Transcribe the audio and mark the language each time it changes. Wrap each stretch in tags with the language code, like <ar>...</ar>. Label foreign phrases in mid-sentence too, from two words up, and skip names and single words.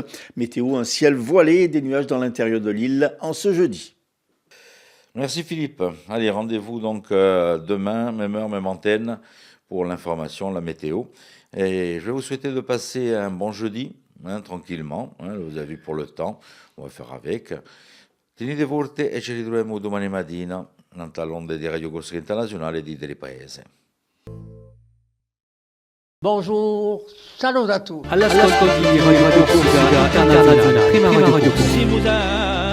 <fr>Météo, un ciel voilé et des nuages dans l'intérieur de l'île en ce jeudi. Merci Philippe. Allez, rendez-vous donc demain, même heure, même antenne, pour l'information, la météo. Et je vais vous souhaiter de passer un bon jeudi, tranquillement. Vous avez vu pour le temps, on va faire avec.</fr> <it>Tenete forte e ci ritroviamo domani mattina nel talon di Radio Corsica Internazionale di Tele Paese.</it> <fr>Bonjour, salut à tous.</fr> <it>All'ascolto di Radio Corsica Internazionale, prima radio.</it>